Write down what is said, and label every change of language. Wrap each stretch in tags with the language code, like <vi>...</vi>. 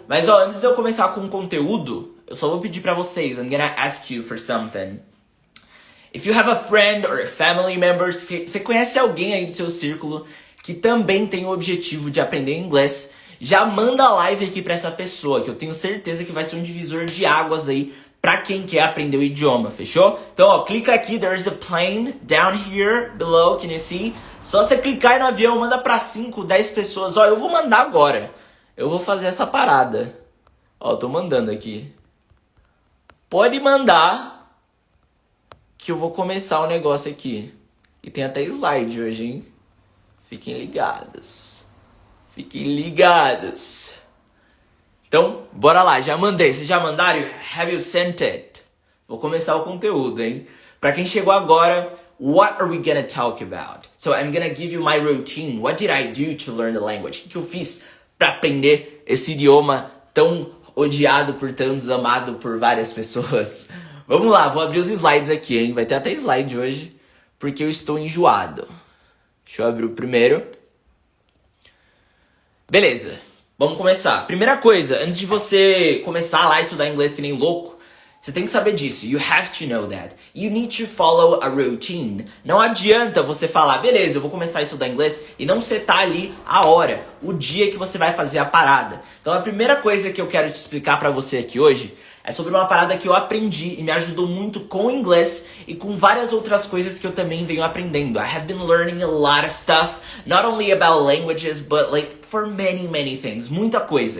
<pt>Mas ó, antes de eu começar com o conteúdo, eu só vou pedir pra vocês,</pt> <en>I'm gonna ask you for something. If you have a friend or a family member,</en> <pt>você conhece alguém aí do seu círculo que também tem o objetivo de aprender inglês, já manda a live aqui pra essa pessoa, que eu tenho certeza que vai ser um divisor de águas aí pra quem quer aprender o idioma, fechou? Então, ó, clica aqui,</pt> <en>there's a plane down here below, can you see?</en> <pt>Só você clicar aí no avião, manda pra 5, 10 pessoas. Ó, eu vou mandar agora. Eu vou fazer essa parada. Ó, tô mandando aqui. Pode mandar que eu vou começar o negócio aqui. E tem até slide hoje, hein? Fiquem ligados. Fiquem ligados. Então, bora lá, já mandei. Vocês já mandaram?</pt> <en>Have you sent it?</en> <pt>Vou começar o conteúdo, hein? Pra quem chegou agora,</pt> <en>what are we gonna talk about? So, I'm gonna give you my routine. What did I do to learn the language?</en> <pt>O que eu fiz pra aprender esse idioma tão odiado por tantos, amado por várias pessoas? Vamos lá, vou abrir os slides aqui, hein? Vai ter até slide hoje, porque eu estou enjoado. Deixa eu abrir o primeiro. Beleza. Vamos começar. Primeira coisa, antes de você começar lá a estudar inglês que nem louco, você tem que saber disso.</pt> <en>You have to know that. You need to follow a routine.</en> <pt>Não adianta você falar, beleza, eu vou começar a estudar inglês e não setar ali a hora, o dia que você vai fazer a parada. Então a primeira coisa que eu quero te explicar pra você aqui hoje é sobre uma parada que eu aprendi e me ajudou muito com o inglês e com várias outras coisas que eu também venho aprendendo.</pt> <en>I have been learning a lot of stuff, not only about languages, but for many things.</en> <pt>Muita coisa.</pt>